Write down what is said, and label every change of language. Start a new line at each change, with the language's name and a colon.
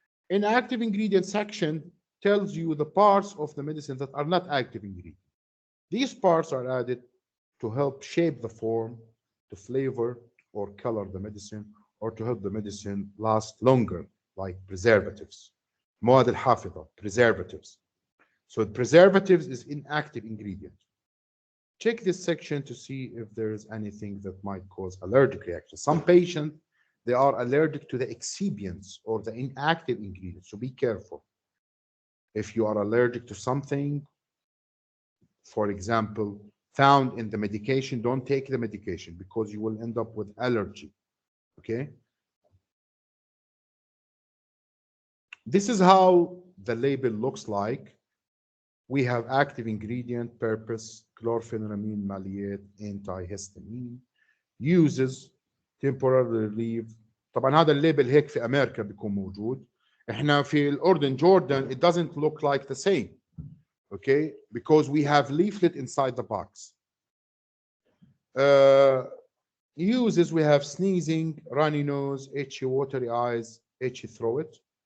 English: In active ingredient section tells you the parts of the medicine that are not active ingredients. These parts are added to help shape the form, to flavor or color the medicine, or to help the medicine last longer, like preservatives.
Arabic: مواد الحافظة, preservatives.
English: So preservatives is inactive ingredient. Check this section to see if there is anything that might cause allergic reaction. Some patients, they are allergic to the excipients or the inactive ingredients, so be careful. If you are allergic to something, for example, found in the medication, don't take the medication because you will end up with allergy, okay? This is how the label looks like. we have active ingredient, purpose, chlorpheniramine maleate, antihistamine, uses temporary relief.
Arabic: طبعا هذا الليبل هيك في امريكا بيكون موجود. احنا في الاردن جوردن
English: it doesn't look like the same. Okay, because we have leaflet inside the box. Uses, we have sneezing, runny nose, itchy watery eyes, itchy throat.